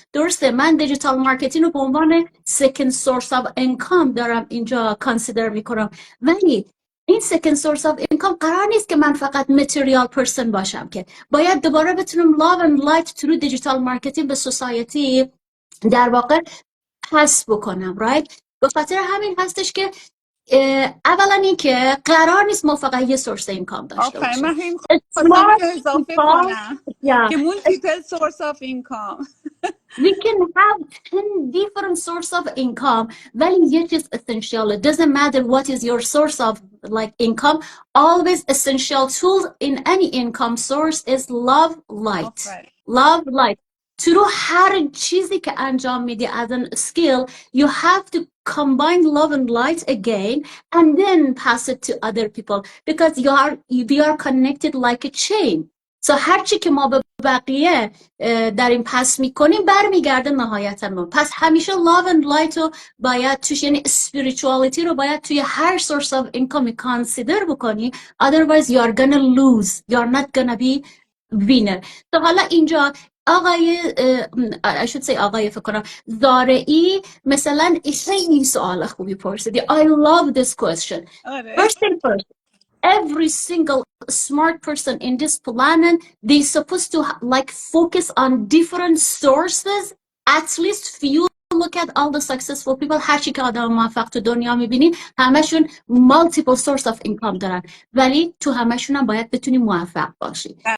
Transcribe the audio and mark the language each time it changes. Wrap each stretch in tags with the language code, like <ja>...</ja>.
<fa>درسته من دیجیتال مارکتینگ رو به عنوان</fa> <en>second source of income</en> <fa>دارم اینجا کانسیدر میکنم، ولی این second source of income قرار نیست که من فقط</fa> <en>material person</en> <fa>باشم، که باید دوباره بتونم</fa> <en>love and light through</en> <fa>دیجیتال مارکتینگ به سوسایتی در واقع پس بکنم</fa> <en>right؟</en> <fa>به خاطر همین هستش که اولا این که قرار نیست ما فقط یه سورس اینکام داشته باشیم. من همین خواستم اضافه کنم که</fa> <en>multiple source of income. We can have 10 different source of income,</en> <fa>ولی یه چیز</fa> <en>essential. It doesn't matter what is your source of like income. Always essential tool in any income source is love light. Love light.</en> <fa>تو هر چیزی که انجام میدی</fa> <en>as a skill, you have to combine love and light again and then pass it to other people because we are connected like a chain.</en> <fa>هرچی که ما به بقیه داریم پس میکنیم برمیگرده نهایتا ما. پس همیشه</fa> <en>love and light</en> <fa>رو باید توش، یعنی spirituality رو باید توی هر</fa> <en>source of income</en> <fa>consider بکنی.</fa> <en>Otherwise you are gonna lose, you are not gonna be winner.</en> <fa>تو حالا اینجا آقای</fa> <en>I should say</en> <fa>آقای فکر کنم زارعی مثلا خیلی سوال خوبی پرسیدی.</fa> <en>I love this question.</en> <fa>آره</fa> <en>First thing first, every single smart person in this planet, they supposed to like focus on different sources. At least few look at all the successful people.</en> <fa>هر چی که آدم موفق تو دنیا میبینین همشون</fa> <en>multiple source of income</en> <fa>دارن، ولی تو همشون هم باید بتونی موفق باشی.</fa>